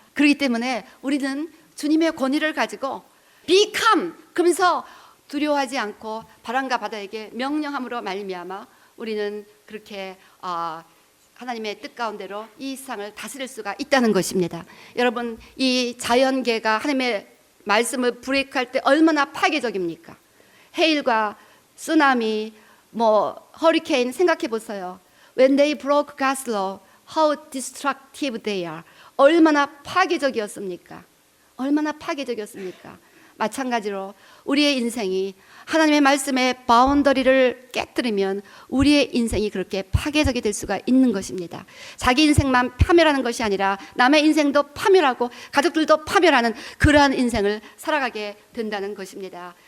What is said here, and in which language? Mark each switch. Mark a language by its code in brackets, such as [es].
[ko] 그렇기 때문에 우리는 주님의 권위를 가지고 [en] be calm, [ko] 그러면서 두려워하지 않고 바람과 바다에게 명령함으로 말미암아 우리는 그렇게 하나님의 뜻 가운데로 이 세상을 다스릴 수가 있다는 것입니다. 여러분, 이 자연계가 하나님의 말씀을 브레이크할 때 얼마나 파괴적입니까? 해일과 쓰나미, 허리케인 생각해 보세요. [en] When they broke God's law, how destructive they are. [ko] 얼마나 파괴적이었습니까? 얼마나 파괴적이었습니까? 마찬가지로 우리의 인생이 하나님의 말씀의 바운더리를 깨뜨리면 우리의 인생이 그렇게 파괴적이 될 수가 있는 것입니다. 자기 인생만 파멸하는 것이 아니라 남의 인생도 파멸하고 가족들도 파멸하는 그러한 인생을 살아가게 된다는 것입니다.